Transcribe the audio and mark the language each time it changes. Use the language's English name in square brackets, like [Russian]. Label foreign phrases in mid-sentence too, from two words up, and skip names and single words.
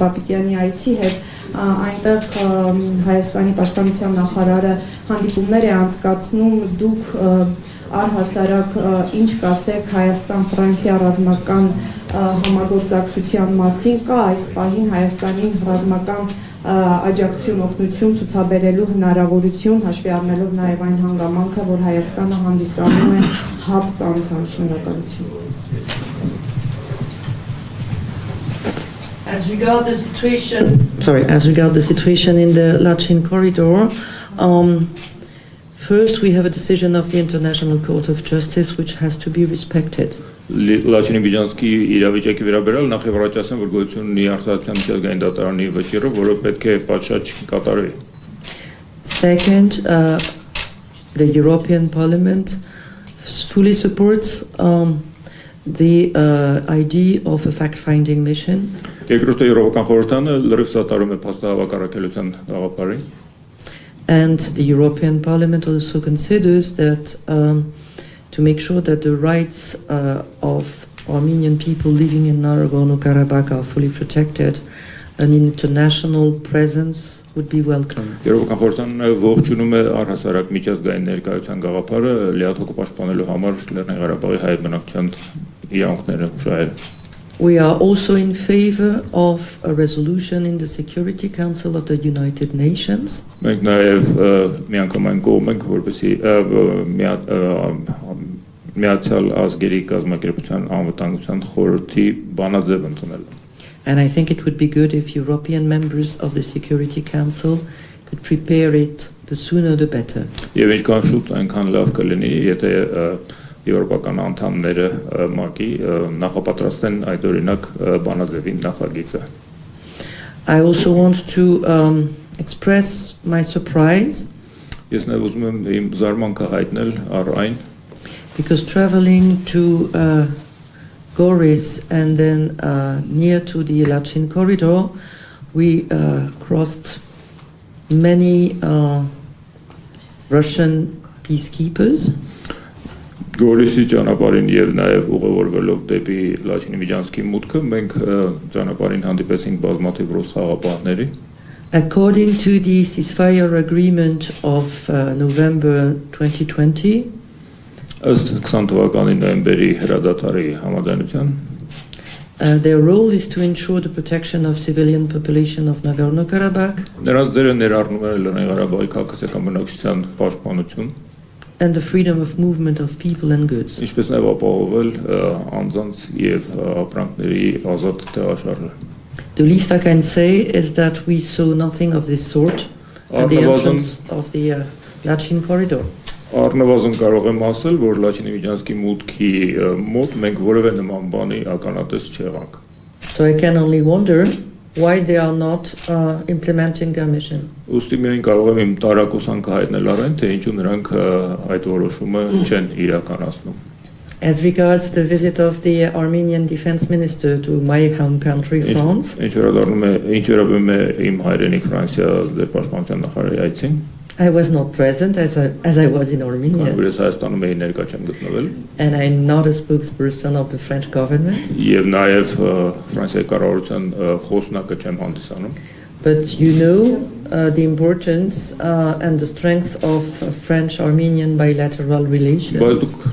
[Armenian] Պապիկյանի այցի հետ այնտեղ Հայաստանի պաշտպանության նախարարը հանդիպումներ է անցկացնում դուք առհասարակ ինչ կասեք Հայաստան-Ֆրանսիա ռազմական համագործակցության մասին կա այս պահին Հայաստանին ռազմական աջակցություն օգնություն ցուցաբերելու հնարավորություն հաշվի առնելով նաև այն հանգամանքը որ Հայաստանը հանդիսանում է հապ անդամ շնորհակալություն [English] As regard the situation in the Lachin corridor, first we have a decision of the International Court of Justice which has to be respected. [Armenian] Լաչինի միջանցքի իրավիճակի վերաբերյալ նախ եւ առաջ ասեմ որ գոյություն ունի արտադրության միջազգային դատարանի վճիռը, որը պետք է պատշաճ կատարվի. [English] Second, the European Parliament fully supports the idea of a fact-finding mission. [Armenian] Երկրորդը Եվրոպական խորհրդարանը լրիվ սատարում է փաստահավաք առաքելության գաղափարին. [English] And the European Parliament also considers that to make sure that the rights of Armenian people living in Nagorno-Karabakh are fully protected, an international presence would be welcome. [Armenian] Եվրոպական խորհրդարանը ողջունում է առհասարակ միջազգային ներկայության գաղափարը լիաթոք պաշտպանելու համար Լեռնային Ղարաբաղի հայ բնակչության իրավունքները շահել. [English] We are also in favor of a resolution in the Security Council of the United Nations. [Armenian] Մենք նաև միանգամայն կողմ ենք, որպեսզի Միացյալ Ազգերի կազմակերպության անվտանգության խորհրդի բանաձև ընդունել. [English] And I think it would be good if European members of the Security Council could prepare it, the sooner the better. [Armenian] Եվ ինչքան շուտ այնքան լավ կլինի, եթե եվրոպական անդամները ՄԱԿ-ի նախապատրաստեն այդ օրինակ բանաձևի նախագիծը. [English] I also want to express my surprise. [Armenian] Ես նաև ուզում եմ իմ զարմանքը հայտնել առ այն, [English] because traveling to Goris and then near to the Lachin corridor, we crossed many Russian peacekeepers. [Armenian] Գորիսի ճանապարհին եւ նաեւ ուղևորվելով դեպի Լաչինի միջանցքի մուտքը մենք ճանապարհին հանդիպեցինք բազմաթիվ ռուս խաղապահների. [English] According to the ceasefire agreement of November 2020, [Armenian] ըստ 20 թվականի նոյեմբերի հրադադարի համաձայնության, [English] their role is to ensure the protection of civilian population of Nagorno-Karabakh. [Armenian] Նրանց դերը ներառնում է Լեռնային Ղարաբաղի քաղաքացիական բնակչության պաշտպանություն [English] and the freedom of movement of people and goods. [Armenian] Ինչպես նաև ապահովել անձանց եւ ապրանքների ազատ տեղաշարժը. [English] The least I can say is that we saw nothing of this sort at the entrance of the Lachin corridor. [Armenian] Առնվազն կարող եմ ասել, որ Լաչինի միջանցքի մուտքի մոտ մենք որևէ նման բանի ականատես չեղանք. [English] So I can only wonder why they are not implementing their mission. [Armenian] Ուստի միայն կարող եմ իմ տարակուսանքը հայտնել առայն, թե ինչու նրանք այդ որոշումը չեն իրականացնում. [English] As regards the visit of the Armenian defense minister to my home country, France, [Armenian] Ինչ վերաբերում է իմ հայրենիք Ֆրանսիա դեպաշտպանության նախարարի այցին, [English] I was not present as I was in Armenia. And I'm not a spokesperson of the French government. But you know the importance and the strength of French-Armenian bilateral relations.